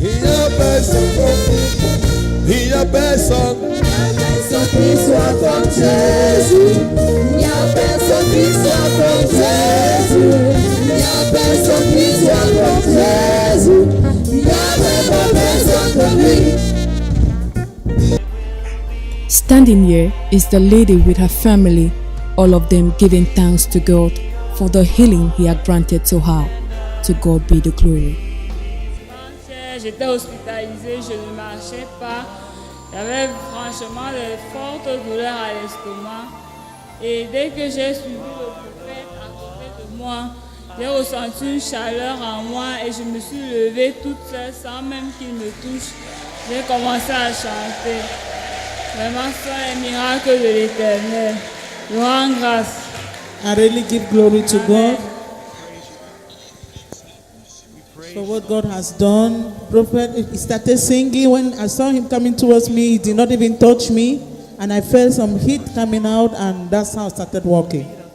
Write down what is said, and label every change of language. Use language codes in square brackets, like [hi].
[fr] Il n'y a personne. Il n'y a personne. Personne qui soit comme Jésus. Il n'y a personne qui soit comme Jésus. Il n'y a personne qui soit comme Jésus. Il n'y a vraiment personne comme lui. [en] Standing here is the lady with her family, all of them giving thanks to God for the healing He had granted to her. To God be the glory. [fr] J'étais hospitalisée, je ne marchais pas. J'avais franchement de fortes douleurs à l'estomac. Et dès que j'ai suivi le prophète à côté de moi, j'ai ressenti une chaleur en moi et je me suis levée toute seule sans même qu'il me touche. J'ai commencé à chanter. Vraiment, c'est un miracle de l'Éternel. Je rends grâce. [en] I really give glory to Amen. God for what God has done. Prophet, he started singing. When I saw him coming towards me, he did not even touch me. And I felt some heat coming out, and that's how I started walking.